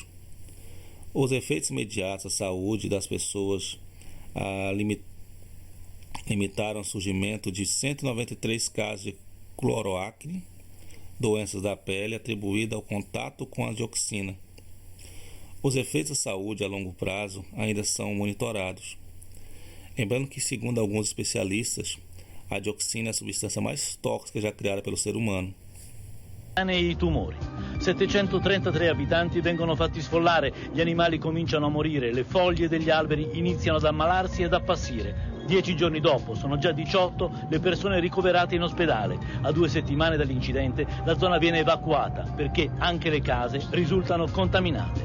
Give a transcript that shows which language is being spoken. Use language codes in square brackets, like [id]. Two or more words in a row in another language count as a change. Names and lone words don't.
[pt] Os efeitos imediatos à saúde das pessoas limitaram o surgimento de 193 casos de cloroacne, doenças da pele atribuída ao contato com a dioxina. Os efeitos à saúde a longo prazo ainda são monitorados. Lembrando que, segundo alguns especialistas, a dioxina é a substância mais tóxica já criada pelo ser umano. [it] E i tumori. 733 abitanti vengono fatti sfollare, gli animali cominciano a morire, le foglie degli alberi iniziano ad ammalarsi ed appassire. 10 giorni dopo sono già 18 le persone ricoverate in ospedale. A 2 settimane dall'incidente la zona viene evacuata perché anche le case risultano contaminate.